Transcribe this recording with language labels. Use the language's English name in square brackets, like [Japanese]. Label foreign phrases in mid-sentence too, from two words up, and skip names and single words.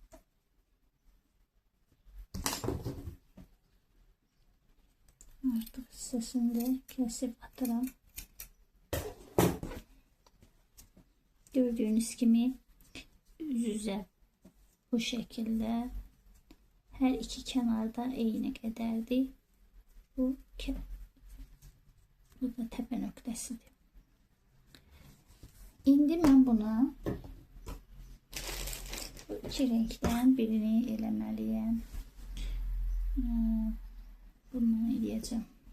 [Azerbaijani] Artık hissəsini də kesip atıram. [Turkish] Gördüğünüz gibi yüz-yüze bu şekilde her iki kenarda [Azerbaijani] eyni qədərdir. Bu da təpə nöqtəsidir. İndi mən buna bu iki renkdən birini eləməliyəm. Bundan eləyəcəm.